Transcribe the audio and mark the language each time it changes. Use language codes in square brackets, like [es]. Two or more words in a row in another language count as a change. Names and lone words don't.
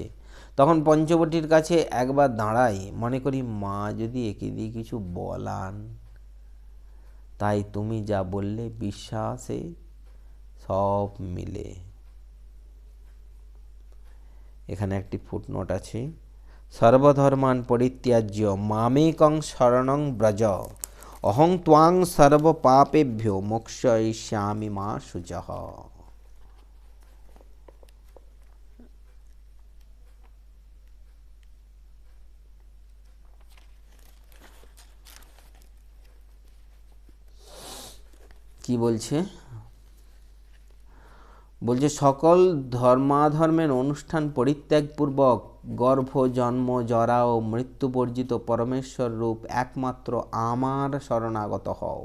[bn] তখন পঞ্চবটির কাছে একবার দাঁড়াই, মনে করি মা যদি একে দিয়ে কিছু বলান। তাই তুমি যা বললে বিশ্বাসে সব মিলে। এখানে একটি ফুটনোট আছে, [sa] সর্বধর্মান পরিত্যাজ্য মামেকং শরণং ব্রজ, অহং ত্বাং সর্ব পাপেভ্যো মোক্ষয়িষ্যামি মা শুচঃ। [bn] কি বলছে? বলছে, সকল ধর্মাধর্মের অনুষ্ঠান পরিত্যাগপূর্বক গর্ভ জন্ম জরা ও মৃত্যু বর্জিত পরমেশ্বর রূপ একমাত্র আমার শরণাগত হও।